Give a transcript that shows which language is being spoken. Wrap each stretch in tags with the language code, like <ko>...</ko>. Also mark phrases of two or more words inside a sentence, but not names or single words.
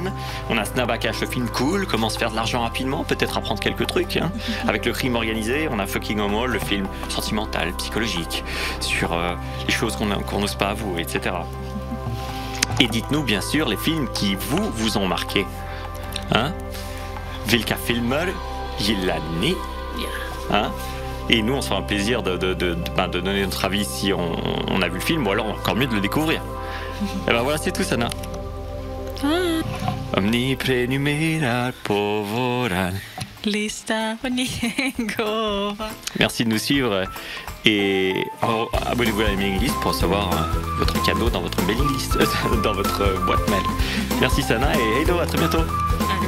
<fr>On a Snabba Cash, le film cool, comment se faire de l'argent rapidement, peut-être apprendre quelques trucs, hein. Avec le crime organisé. On a Fucking Åmål, le film sentimental, psychologique, sur les choses qu'on n'ose pas avouer, etc. Et dites-nous bien sûr les films qui vous ont marqué, hein?</fr> <sv>Vilka filmer gillar ni?</sv> <fr>Hein? Et nous, on se fera un plaisir de donner notre avis si on a vu le film, ou alors encore mieux de le découvrir. Et ben voilà, c'est tout, Sana.</fr> <sv>Omni prenumerar på våran lista på Niengova.</sv> <fr>Merci de nous suivre et abonnez-vous à la</fr> <en>mailing list</en> <fr>pour recevoir votre cadeau dans votre</fr> <en>mailing list,</en> <fr>dans votre boîte mail. Merci Sana et hello, à très bientôt.</fr>